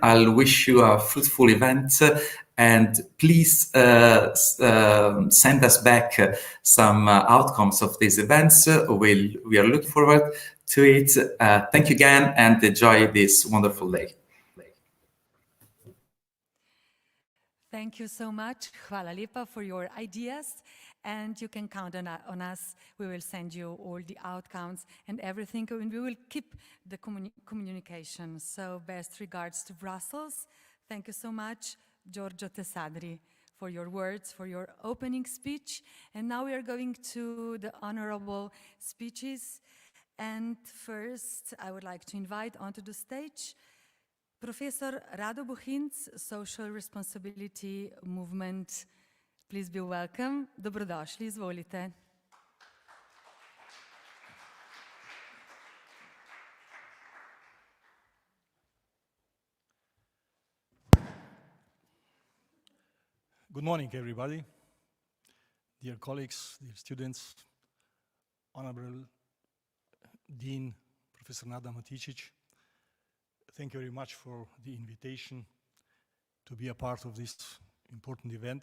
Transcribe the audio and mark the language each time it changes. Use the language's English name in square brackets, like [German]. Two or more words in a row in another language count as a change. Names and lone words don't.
[English] I'll wish you a fruitful event. And please send us back some outcomes of these events. We are looking forward to it. Thank you again and enjoy this wonderful day. Thank you so much. [Slovenian] Hvala lepa [English] for your ideas. And you can count on us. We will send you all the outcomes and everything. And we will keep the communication. So best regards to Brussels. Thank you so much, Giorgio Tesadri, for your words, for your opening speech. And now we are going to the honorable speeches. And first, I would like to invite onto the stage Professor Rado Buhinc, Social Responsibility Movement. Please be welcome. [Slovenian] Dobrodošli, izvolite. [English] Good morning, everybody. Dear colleagues, dear students, Honorable Dean, Professor Nada Maticic, thank you very much for the invitation to be a part of this important event.